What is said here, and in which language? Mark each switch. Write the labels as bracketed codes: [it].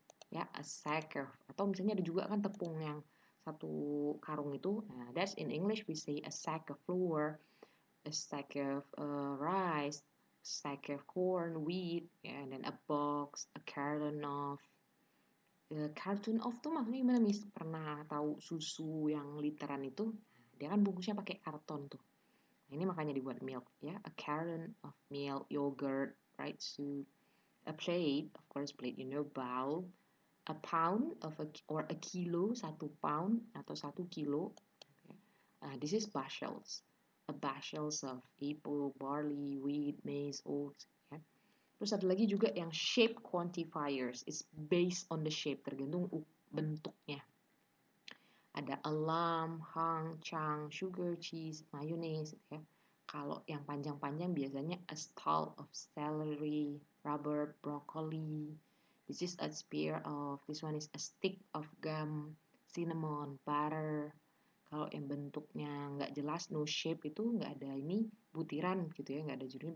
[id] Ya, [en] a sack of, [id] atau misalnya ada juga kan tepung yang satu karung itu. [en] Nah, that's in English we say a sack of flour, a sack of rice, a sack of corn, wheat, and then a box, a carton of. Carton of [id] tuh maksudnya gimana, Miss? Pernah tahu susu yang literan itu? Dia kan bungkusnya pakai karton tuh. Nah, ini makanya dibuat milk, ya. [en] A carton of milk, yogurt, right? Soup. A plate, of course, plate, you know, bowl. A pound of or a kilo, 1 pound [id] atau 1 kilo. [en] Okay. This is bushels. A bushels of apple, barley, wheat, maize, oats. [id] Yeah. Terus ada lagi juga yang shape quantifiers. [en] It's based on the shape, [id] tergantung bentuknya. [en] Ada alam, hang, chang, sugar, cheese, mayonnaise. Ya. [id] Kalau yang panjang-panjang biasanya [en] a stalk of celery, rhubarb, broccoli. This is a spear of, this one is a stick of gum, cinnamon, butter. [id] Kalau yang bentuknya nggak jelas, [en] no shape, [id] itu nggak ada ini butiran gitu ya, nggak ada judulnya.